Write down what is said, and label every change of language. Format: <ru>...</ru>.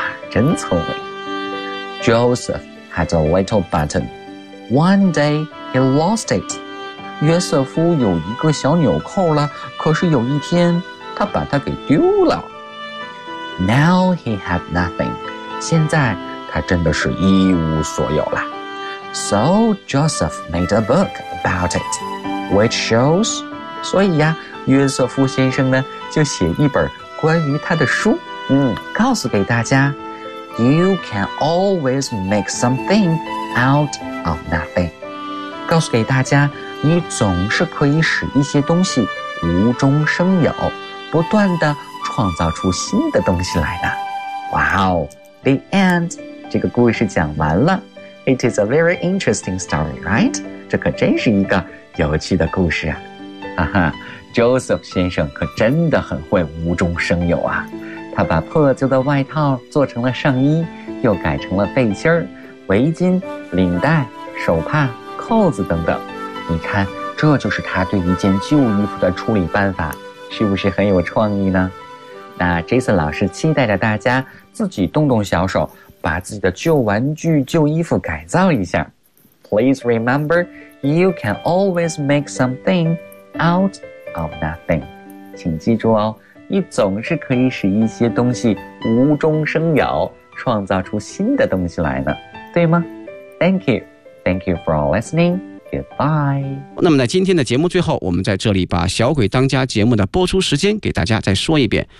<zh>真聪明。</zh> <en>Joseph had a little button. One day he lost it.</en> <zh>约瑟夫有一个小纽扣了，可是有一天他把它给丢了。</zh> <en>Now he had nothing.</en> <zh>现在他真的是一无所有了。</zh> <en>So Joseph made a book about it, which shows.</en> <zh>所以呀、啊，约瑟夫先生呢就写一本关于他的书。告诉给大家</zh> <en>，You can always make something out of nothing。</en> <zh>告诉给大家，你总是可以使一些东西无中生有，不断的创造出新的东西来的。哇哦 ，</zh> <en>The end，</en> <zh>这个故事讲完了。</zh> <en>It is a very interesting story, right？</en> <zh>这可真是一个有趣的故事啊！哈哈 ，Joseph 先生可真的很会无中生有啊！他把破旧的外套做成了上衣，又改成了背心儿、围巾、领带、手帕、扣子等等。你看，这就是他对一件旧衣服的处理办法，是不是很有创意呢？那 Jason 老师期待着大家自己动动小手，把自己的旧玩具、旧衣服改造一下。</zh> <en>Please remember, you can always make something out of nothing.</en> <zh>请记住哦，你总是可以使一些东西无中生有，创造出新的东西来的，对吗？</zh> <en>Thank you. Thank you for listening. Goodbye.</en> <zh>那么在今天的节目最后，我们在这里把小鬼当家节目的播出时间给大家再说一遍。</zh>